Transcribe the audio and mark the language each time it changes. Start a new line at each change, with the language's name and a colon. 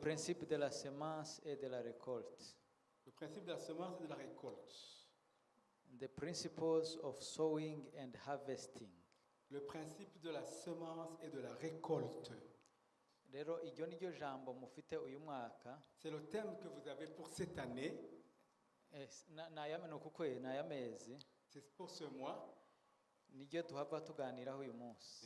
French: principes de la semence et de la récolte. Le principe de la semence et de la récolte.
English: The principles of sowing and harvesting.
French: Le principe de la semence et de la récolte.
Kinyarwanda: Rero iryo ni ryo jambo mufite uyu mwaka.
French: C'est le thème que vous avez pour cette année.
Kinyarwanda: N'ayamezi.
French: C'est pour ce mois.
Kinyarwanda: Niryo tuhava tuganiraho uyu munsi.